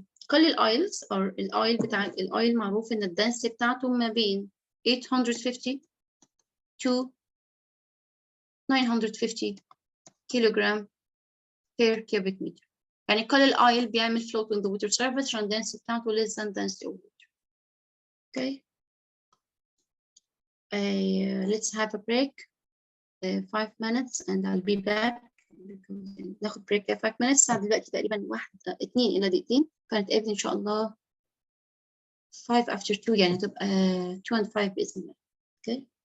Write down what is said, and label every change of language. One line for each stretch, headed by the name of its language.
Arabic: كل الاويلز او الاويل بتاع الاويل معروف ان الدنسيتي بتاعته ما بين 850 to 950 كيلوغرام per cubic meter. يعني كل الاويل بيعمل
English: float on the water surface
Arabic: عشان density بتاعته
English: less than density of water.
Arabic: Okay.
English: Let's have a break 5 minutes and I'll be back.
Arabic: ناخد بريك 5 minutes. الساعة دلوقتي تقريبا 2 إلى دقيقتين. فنتقابل إن شاء الله 5 after 2 يعني تبقى 2 and 5 بإذن الله.
English: Okay.